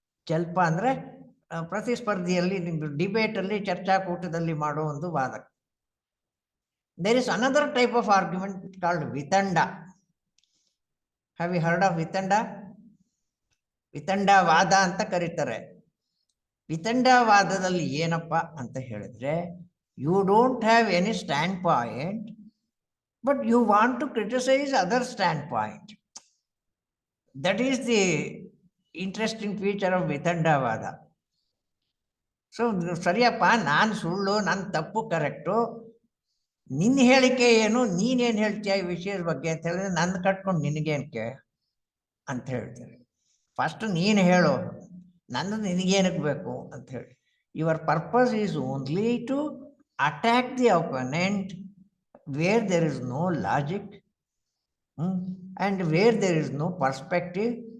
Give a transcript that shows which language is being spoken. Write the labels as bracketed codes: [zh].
[kn] ಜಲ್ಪ ಅಂದ್ರೆ ಪ್ರತಿಸ್ಪರ್ಧಿಯಲ್ಲಿ ಡಿಬೇಟ್ ಅಲ್ಲಿ, ಚರ್ಚಾಕೂಟದಲ್ಲಿ ಮಾಡೋ ಒಂದು ವಾದ. [en] There is another type of argument called vitanda. Have you heard of vitanda? [kn] ವಿತಂಡವಾದ ಅಂತ ಕರೀತಾರೆ. ವಿತಂಡವಾದದಲ್ಲಿ ಏನಪ್ಪ ಅಂತ ಹೇಳಿದ್ರೆ, [en] you don't have any standpoint, but you want to criticize other standpoint. That is the interesting feature of vitandavada. [kn] So ಸರಿಯಪ್ಪ, ನಾನು ಸುಳ್ಳು, ನನ್ನ ತಪ್ಪು ಕರೆಕ್ಟು, ನಿನ್ನ ಹೇಳಿಕೆ ಏನು, ನೀನೇನು ಹೇಳ್ತೀಯ ಈ ವಿಷಯದ ಬಗ್ಗೆ ಅಂತ ಹೇಳಿದ್ರೆ ನನ್ನ ಕಟ್ಕೊಂಡು ನಿನಗೇನಕ್ಕೆ ಅಂತ ಹೇಳ್ತಾರೆ. ಫಸ್ಟ್ ನೀನು ಹೇಳು, ನನ್ನ ನಿನಗೇನಕ್ಕೆ ಬೇಕು ಅಂತ ಹೇಳಿ. [en] Your purpose is only to attack the opponent where there is no logic and where there is no perspective.